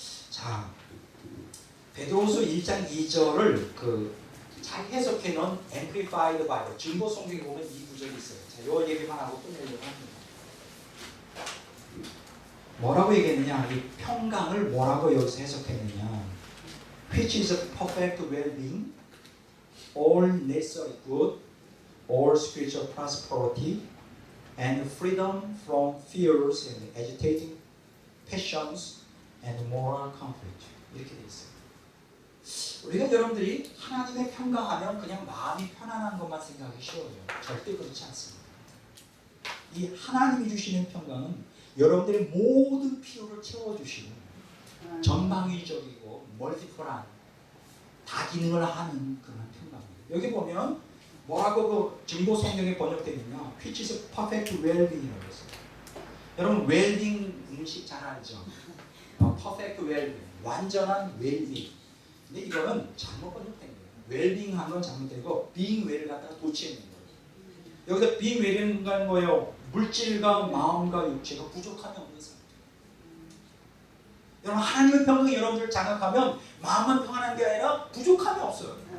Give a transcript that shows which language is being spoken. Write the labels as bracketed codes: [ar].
[ko] 자, 베드로후서 1장 2절을 잘 해석해 놓은 Amplified Bible 증거 성경에 보면 이 구절이 있어요. 자, 요 얘기만 하고 끝내려고 합니다. 뭐라고 얘기했느냐? 이 평강을 뭐라고 여기서 해석했느냐? [en] Which is a perfect well-being, all necessary good, all spiritual prosperity, and freedom from fears and agitating passions and moral conflict. [ko] 이렇게 돼 있어요. 우리가 여러분들이 하나님의 평강하면 그냥 마음이 편안한 것만 생각하기 쉬워요. 절대 그렇지 않습니다. 이 하나님이 주시는 평강은 여러분들의 모든 필요를 채워주시고 전방위적이고 멀티플한 다기능을 하는 그런 평가입니다. 여기 보면 뭐라고 그 증거 성경에 번역되면요, [en] which is perfect well-being [ko] 이라고 했어요. 여러분 웰빙 음식 잘 알죠? [en] perfect well-being, [ko] 완전한 [en] well-being. [ko] 근데 이거는 잘못 번역된 거예요. well-being 한 건 잘못되고 [en] being well [ko] 갖다가 도치해낸 거예요. 여기서 [en] being well [ko] 인 건 뭐예요? 물질과 마음과 육체가 부족함이 없는 상태. 여러분 하나님의 평강이 여러분들을 장악하면 마음만 평안한 게 아니라 부족함이 없어요.